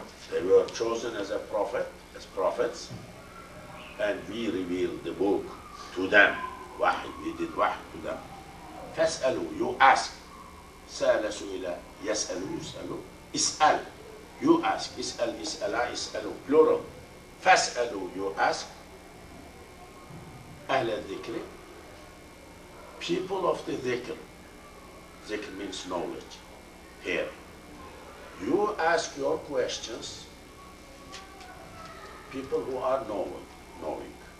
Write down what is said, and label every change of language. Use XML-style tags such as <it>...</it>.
<en>They were chosen as prophets, and we revealed the book to them. Wahy, we did wahy to them.</en> <ar>فاسألوا,</ar> <en>you ask.</en> <ar>سأل سئل يسأل يسأل. اسأل,</ar> <en>you ask.</en> <ar>اسأل اسألا اسألوا,</ar> <en>plural.</en> <ar>فاسألوا,</ar> <en>you ask.</en> <ar>أهل الذكر,</ar> <en>people of the dhikr. Dhikr means knowledge. Here, you ask your questions, people who are knowing.</en>